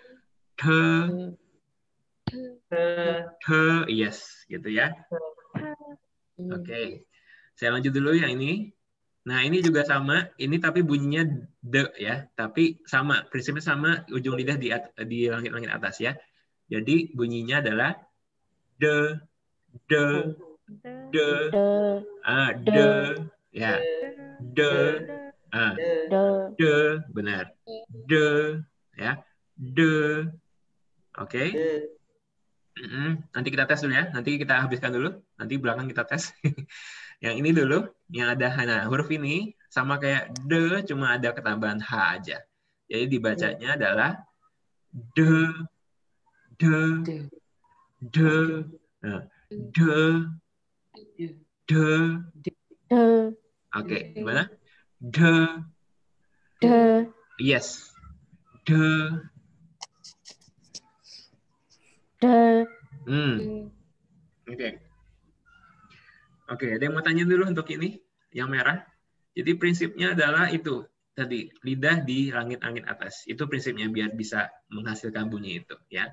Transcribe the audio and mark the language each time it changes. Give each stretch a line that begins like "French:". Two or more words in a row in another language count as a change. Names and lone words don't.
Indonesian: Te, yes, gitu ya. Oke. Saya lanjut dulu yang ini. Nah, ini juga sama. Ini tapi bunyinya de ya. Tapi sama, prinsipnya sama, ujung lidah di langit-langit atas ya. Jadi bunyinya adalah de, de, de, de, ya. De, de, benar. De, ya. De. Oke. Nanti kita tes dulu ya. Nanti kita habiskan dulu. Nanti belakang kita tes. Yang ini dulu, yang ada huruf ini sama kayak de, cuma ada ketambahan h aja. Jadi dibacanya adalah de, de, de, de. Oke, gimana? De, yes, de. Oke, ada yang mau tanya dulu untuk ini, yang merah. Jadi prinsipnya adalah itu tadi, lidah di langit-langit atas. Itu prinsipnya biar bisa menghasilkan bunyi itu, ya.